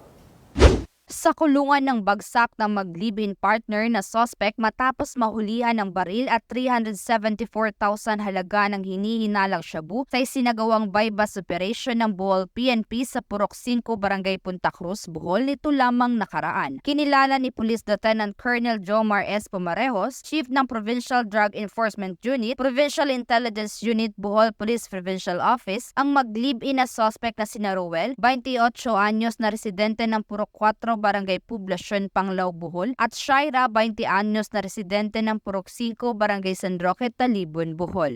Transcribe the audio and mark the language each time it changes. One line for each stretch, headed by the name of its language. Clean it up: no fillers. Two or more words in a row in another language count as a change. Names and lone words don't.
Filipino: Sa kulungan ng bagsak ng mag-live-in partner na suspect matapos mahulihan ng baril at 374,000 halaga ng hinihinalang shabu sa isinagawang
English: bypass operation
Filipino: ng Bohol PNP sa Purok 5, Barangay Punta Cruz, Bohol nito lamang nakaraan. Kinilala ni Police Lieutenant Colonel Jomar S. Pomarejos, Chief ng Provincial Drug Enforcement Unit, Provincial Intelligence Unit, Bohol Police Provincial Office, ang mag-live-in na suspect na sina Roel, 28 anyos na residente ng Purok 4, Barangay Poblacion, Panglao, Bohol, at Shaira, 20 anyos na residente ng Purok 5, Barangay San Roque, Talibon, Bohol.